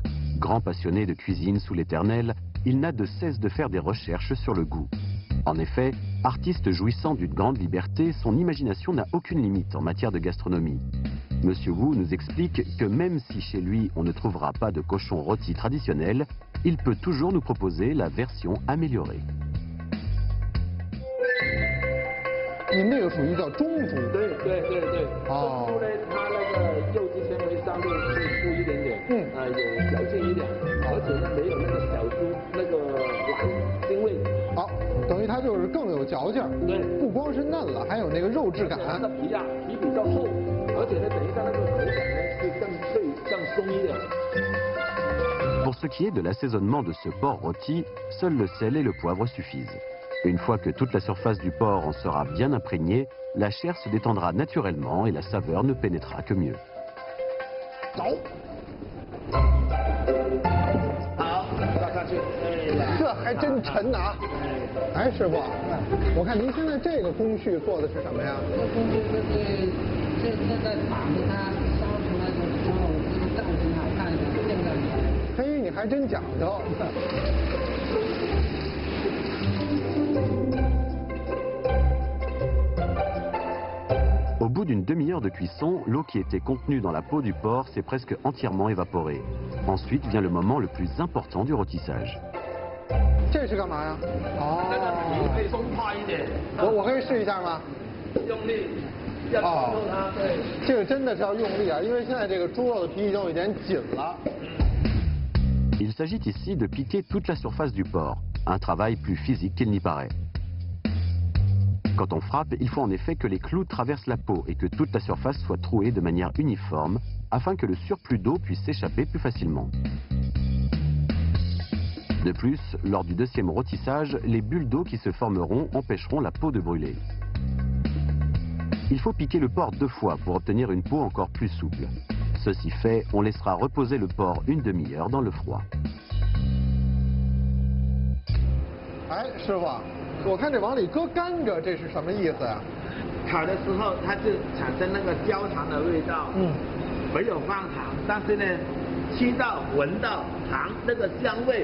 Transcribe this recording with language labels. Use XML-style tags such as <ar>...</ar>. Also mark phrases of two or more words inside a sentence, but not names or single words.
<fr>Grand passionné de cuisine sous l'éternel, il n'a de cesse de faire des recherches sur le goût. En effet, artiste jouissant d'une grande liberté, son imagination n'a aucune limite en matière de gastronomie. Monsieur Wu nous explique que même si chez lui on ne trouvera pas de cochon rôti traditionnel, il peut toujours nous proposer la version améliorée.</fr> <zh>你们那个属于叫中猪。对。哦。中猪呢，它那个肉质纤维上面会粗一点点，有嚼劲一点，而且呢没有那个小猪那个懒腥味。好，等于它就是更有嚼劲儿。对，不光是嫩了，还有那个肉质感。它的皮啊，皮比较厚，而且呢，等于它那个口感呢是更脆、更松一点。</zh> <fr>Pour ce qui est de l'assaisonnement de ce porc rôti, seul le sel et le poivre suffisent. Une fois que toute la surface du porc en sera bien imprégnée, la chair se détendra naturellement et la saveur ne pénétrera que mieux.</fr> <zh>好，倒上去。这还真沉啊！哎，师傅，我看您现在这个工序做的是什么呀？这工序就是现在绑着它烧出来的时候，这个造型好看的，现在。嘿，你还真讲究。</zh> <fr>Au bout d'une demi-heure de cuisson, l'eau qui était contenue dans la peau du porc s'est presque entièrement évaporée. Ensuite vient le moment le plus important du rôtissage.</fr> <zh>这是干嘛呀？哦，那个皮可以松快一点。我可以试一下吗？用力，要抓住它。对。这个真的是要用力啊，因为现在这个猪肉的皮已经有点紧了。</zh> <fr>Il s'agit ici de piquer toute la surface du porc, un travail plus physique qu'il n'y paraît. Quand on frappe, il faut en effet que les clous traversent la peau et que toute la surface soit trouée de manière uniforme afin que le surplus d'eau puisse s'échapper plus facilement. De plus, lors du deuxième rôtissage, les bulles d'eau qui se formeront empêcheront la peau de brûler. Il faut piquer le porc 2 fois pour obtenir une peau encore plus souple. Ceci fait, on laissera reposer le porc une demi-heure dans le froid.</fr> <zh>哎，师傅，我看这往里搁甘蔗，这是什么意思呀？烤的时候它就产生那个焦糖的味道，没有放糖，但是呢，吃到闻到糖那个香味。</zh>